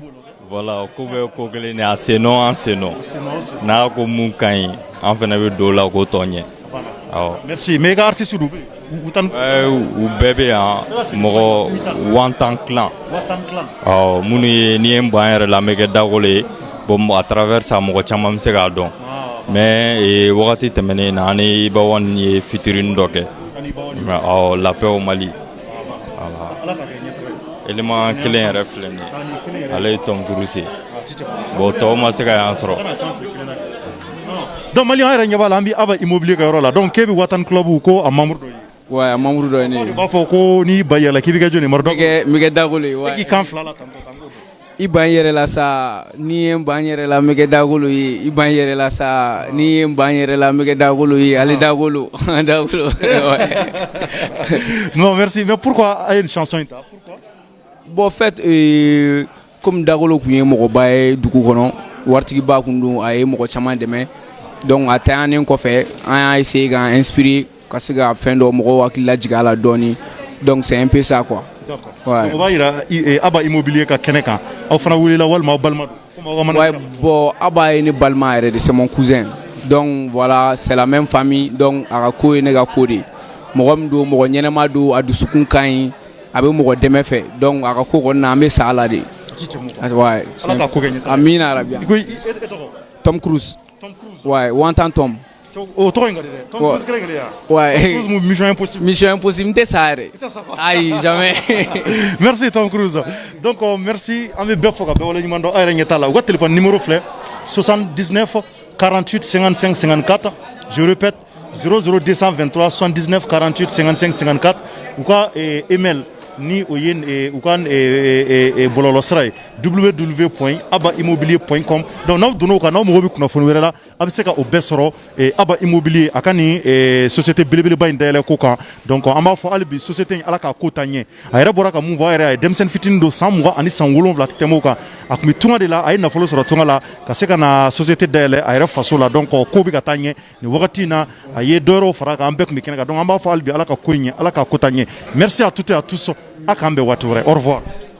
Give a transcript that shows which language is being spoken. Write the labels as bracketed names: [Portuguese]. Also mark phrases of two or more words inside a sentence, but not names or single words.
[Bambara] voilà ko bɛ ko kelen de a senɔ an senɔ n'a ko mun ka ɲi an fana bɛ don o la k'o tɔ ɲɛ awɔ [French] merci mais [Bambara] i ka artiste dɔ bɛ yen u bɛɛ bɛ yan mɔgɔ wantan clan minnu ye n'i ye n ban yɛrɛ la n bɛ kɛ dagolo ye [French] bon à travers ça [Bambara] mɔgɔ caman bɛ se k'a dɔn mais wagati tɛmɛnen na an ni Ibawan ye featuring dɔ kɛ [French] la paix au Mali [Bambara] élément kelen yɛrɛ filɛ nin ye ale ye Tom Cruise bon tɔw ma se ka y'an sɔrɔ. Donc Mali yɛrɛ ɲɛ b'a la an bɛ Aba Immobilier ka yɔrɔ la donc k'e bɛ Watan Club ko a membre dɔ ye. Ouais, a membre dɔ ye ne ye. U b'a fɔ ko n'i ba yɛlɛ k'i bɛ kɛ jɔn ye Maroc. N bɛ kɛ dagolo ye. E k'i kan fila la tan tɔ. I ban yɛrɛ la sa n'i ye n ban yɛrɛ la n bɛ kɛ dagolo ye i ban yɛrɛ la sa n'i ye n ban yɛrɛ la n bɛ kɛ dagolo ye ale dagolo dagolo. [French] Non merci mais pourquoi [Bambara] a ye [French] une chanson [Bambara] in ta [French] pourquoi. Bon en fait comme [Bambara] dagolo tun ye mɔgɔba ye dugu kɔnɔ waritigiba tun don a ye mɔgɔ caman dɛmɛ donc a tanɲanen kɔfɛ an y'a essayer k'an inspirer ka se ka fɛn dɔ mɔgɔw hakili lajigin a la dɔɔni [French] donc c'est un peu ça quoi. D'accord. Ouais. [Bambara] O b'a yira Aba Immobilier ka kɛnɛ kan aw fana wulila walima aw balima don. [French] Ouais, bon [Bambara] Aba ye ne balima yɛrɛ de [French] c'est mon cousin donc voilà c'est la même famille donc [Bambara] a ka ko ye ne ka ko de mɔgɔ min don mɔgɔ ɲɛnɛma don a dusukun ka ɲi a bɛ mɔgɔ dɛmɛ fɛ donc a ka ko kɔni na an bɛ sa a la de. [French] Ouais. [Bambara] Ala ka ko kɛ ɲɛ. Amina rabi. Tom Cruise. Tom Cruise. [French] Ouais, Wantan Tom. [Bambara] O tɔgɔ in ka di dɛ. Tom Cruise kelen kelen ya. [French] Ouais. [Bambara] Mission impossible. Mission impossible n tɛ sa yɛrɛ. Ayi jamais. [French] Merci Tom Cruise. Donc merci [Bambara] an bɛ bɛɛ fɔ ka bɛɛ wale ɲuman dɔn aw yɛrɛ ɲɛ t'a la u ka [French] téléphone numéro [Bambara] filɛ 79 48 55 54 [French] je répète [Bambara] 00223 79 48 55 54 u ka email ni o ye u ka bɔlɔlɔ sira ye www.abaimmobilier.com donc n'aw donna o kan n'aw mago bɛ kunnafoni wɛrɛ la a bɛ se ka o bɛɛ sɔrɔ Aba Immobilier a ka nin société belebeleba in dayɛlɛ ko kan donc an b'a fɔ hali bi société in ala k'a ko ta ɲɛ a yɛrɛ bɔra ka mun fɔ a yɛrɛ a ye denmisɛnnin fitinin don san 20 ani san 7 tɛ tɛmɛ o kan a tun bɛ tunga de la a ye nafolo sɔrɔ tunga la ka se ka na société dayɛlɛ a yɛrɛ faso la donc ko bɛ ka taa ɲɛ nin wagati in na a ye dɔ wɛrɛw fara kan an bɛɛ tun bɛ kɛnɛ kan donc an b'a fɔ hali bi ala ka ko in ɲɛ ala k'a ko ta ɲɛ [French] merci à toutes et à tous [Bambara] a k'an bɛn waati wɛrɛ [French] au revoir.